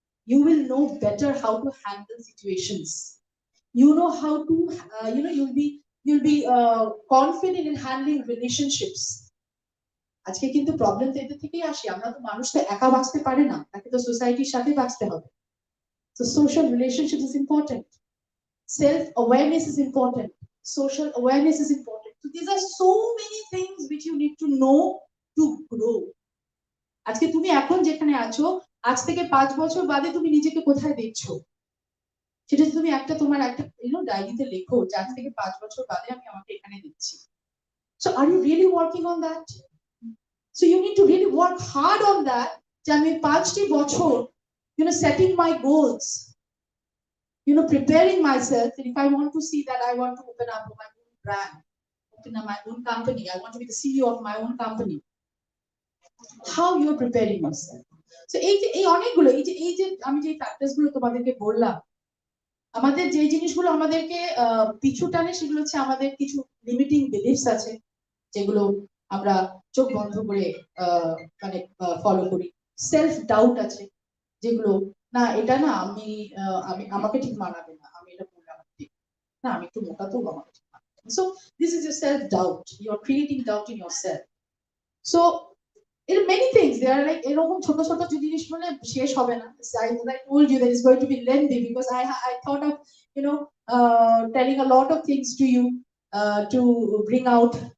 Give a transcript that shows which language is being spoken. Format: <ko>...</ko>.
<en>You will know better how to handle situations. You know how to you'll be confident in handling relationships.</en> <bn>আজকে কিন্তু problem তো এদের থেকেই আসে, আমরা তো মানুষ তো একা বাঁচতে পারে না, তাকে তো সোসাইটির সাথে বাঁচতে হবে।</bn> <en>So social relationships is important, self awareness is important, social awareness is important. So these are so many things which you need to know to grow.</en> <bn>আজকে তুমি এখন যেখানে আছো, আজ থেকে 5 বছর বাদে তুমি নিজেকে কোথায় দেখছো, সেটা তুমি তোমার একটা ডায়েরিতে লেখো যে আজ থেকে 5 বছর বাদে আমি আমাকে এখানে দেখছি।</bn> <en>So are you really working on that? So you need to really work hard on that.</en> <bn>যে আমি 5টি বছর</bn> <en>setting my goals, preparing myself, and if I want to see that I want to open up my own brand, open up my own company, I want to be the CEO of my own company. How you are preparing yourself?</en> <bn>So এই অনেকগুলো এই যে আমি যে factors গুলো তোমাদেরকে বললাম, আমাদের যে জিনিসগুলো আমাদেরকে পিছু টানে সেগুলো হচ্ছে আমাদের কিছু লিমিটিং বিলিফস আছে, যেগুলো আমরা চোখ বন্ধ করে মানে ফলো করি। সেলফ ডাউট আছে, যেগুলো না এটা না আমি আমাকে ঠিক মানাবে না, আমি এটা বললাম ঠিক না, আমি একটু মোটা তো আমাকে ঠিক মানাবে না।</bn> <en>So this is your self doubt, you are creating doubt in your self. So there are many things, there are like</en> <bn>এরকম ছোট ছোট জিনিস মানে শেষ হবে না।</bn> <en>I told you that it's going to be lengthy because I thought of telling a lot of things to you to bring out.</en>